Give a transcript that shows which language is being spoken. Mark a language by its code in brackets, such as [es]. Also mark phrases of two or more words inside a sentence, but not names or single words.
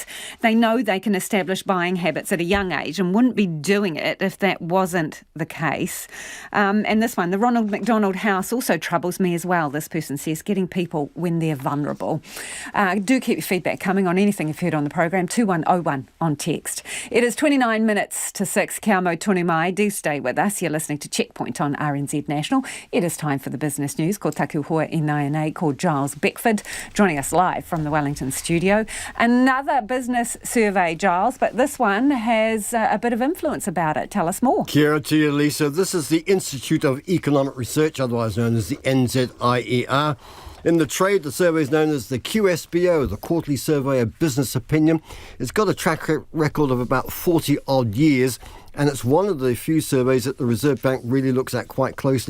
[en] They know they can establish buying habits at a young age and wouldn't be doing it if that wasn't the case. And this one, the Ronald McDonald House also troubles me as well, this person says, getting people when they're vulnerable. Do keep your feedback coming on anything you've heard on the program, 2101 on text. It is 29 minutes to 6, [mi] Kia mau tonu mai. [en] Do stay with us. You're listening to Checkpoint on RNZ National. It is time for the business news. [mi] ko taku hoa I nai called Giles Beckford, joining us live from the Wellington studio. [en] Another business survey, Giles, but this one has a bit of influence about it. Tell us more. [mi] Kia ora [en] to you, Lisa. This is the Institute of Economic Research, otherwise known as the NZIER. In the trade, the survey is known as the QSBO, the Quarterly Survey of Business Opinion. It's got a track record of about 40-odd years, and it's one of the few surveys that the Reserve Bank really looks at quite closely.